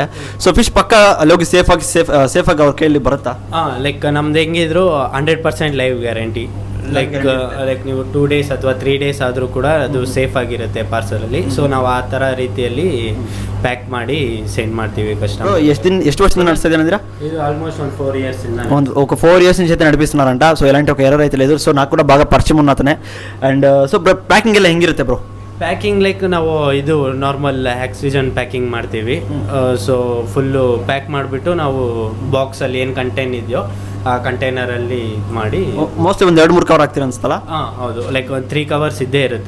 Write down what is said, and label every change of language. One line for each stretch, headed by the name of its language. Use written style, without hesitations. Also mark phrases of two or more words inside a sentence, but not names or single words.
Kannada: ಸೊ ಫಿಶ್ ಪಕ್ಕ ಅಲ್ಲಿ ಹೋಗಿ ಸೇಫಾಗಿ ಅವ್ರ ಕೈಯಲ್ಲಿ ಬರುತ್ತಾ? ಲೈಕ್ ನಮ್ದು ಹೆಂಗಿದ್ರು 100%
English: live guarantee.
Kannada: ಲೈಕ್ ನೀವು 2 days ಅಥವಾ 3 days ಆದರೂ ಕೂಡ ಅದು ಸೇಫ್ ಆಗಿರುತ್ತೆ ಪಾರ್ಸಲಲ್ಲಿ. ಸೊ ನಾವು ಆ ಥರ ರೀತಿಯಲ್ಲಿ ಪ್ಯಾಕ್ ಮಾಡಿ ಸೆಂಡ್ ಮಾಡ್ತೀವಿ ಕಸ್ಟಮರ್. ಎಷ್ಟು ವರ್ಷದಿಂದ ನಡೆಸ್ತಾ ಇದ್ದೀರಾ? ಇದು ಆಲ್ಮೋಸ್ಟ್ ಒಂದು 4 years
Telugu: ఒక 4 years నుంచి అయితే నడిపిస్తున్నారంట. సో ఎలాంటి ఒక ఎర్రర్ అయితే లేదు. సో నాకు కూడా బాగా పరిచయం ఉన్న అతనే. అండ్ సో ప్యాకింగ్
Kannada: ಎಲ್ಲ ಹೆಂಗಿರುತ್ತೆ ಬ್ರೋ? ಪ್ಯಾಕಿಂಗ್ ಲೈಕ್ ನಾವು ಇದು
English: normal oxygen packing
Kannada: ಮಾಡ್ತೀವಿ. ಸೊ
English: full pack
Kannada: ಮಾಡಿಬಿಟ್ಟು ನಾವು ಬಾಕ್ಸಲ್ಲಿ ಏನು ಕಂಟೈನ್ ಇದೆಯೋ ಆ ಕಂಟೈನರಲ್ಲಿ ಮಾಡಿ ಮೋಸ್ಟ್ಲಿ ಒಂದು 2-3 ಕವರ್ ಹಾಕ್ತೀರ ಅನ್ಸ್ತಲ್ಲ? ಹೌದು. ಲೈಕ್ ಒಂದು 3 covers ಇದ್ದೇ ಇರುತ್ತೆ.